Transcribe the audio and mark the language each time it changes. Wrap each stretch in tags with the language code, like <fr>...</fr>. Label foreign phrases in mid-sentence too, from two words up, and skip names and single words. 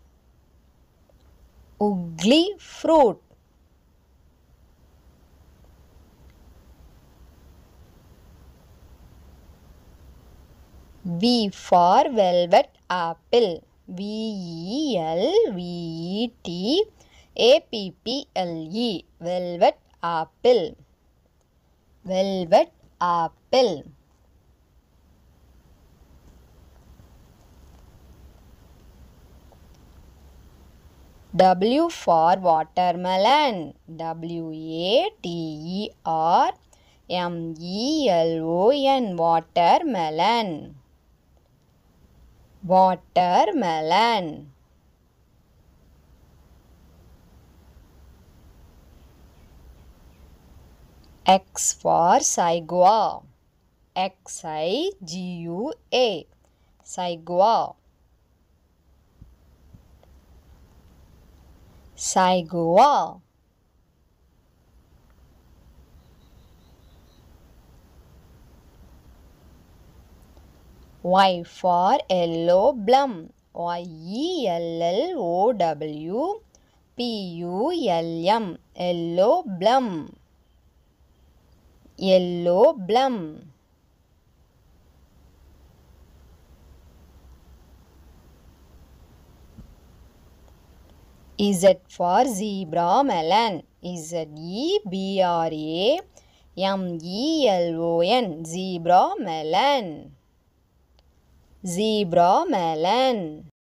<en>Ugly fruit. V for velvet apple. V-E-L-V-E-T-A-P-P-L-E, velvet apple. Velvet apple. W for watermelon. W-A-T-E-R-M-E-L-O-N, watermelon. Watermelon. X for saigua. X-I-G-U-A, saigua. Saigua. Y for yellow plum. Y-E-L-L-O-W-P-U-L-M, yellow plum. Yellow plum. Z for zebra melon. Z-E-B-R-A-M-E-L-O-N, zebra melon. Zebra melon.</en>